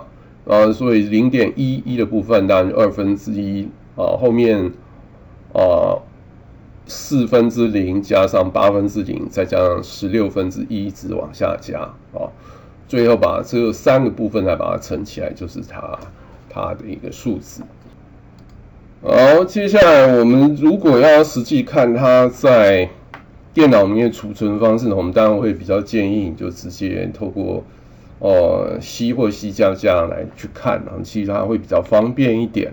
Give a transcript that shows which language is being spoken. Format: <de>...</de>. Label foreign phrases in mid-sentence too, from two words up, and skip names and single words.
<zh>所以 0.11 的部分當然就1/2後面0/4加上0/8，再加上1/16，一直往下加最後把這3個部分再把它乘起來，就是它的一個數字。好，接下來我們如果要實際看它在電腦裡面儲存方式呢，我們當然會比較建議你就直接透過C 或 C++ 來去看其實它會比較方便一點。</zh>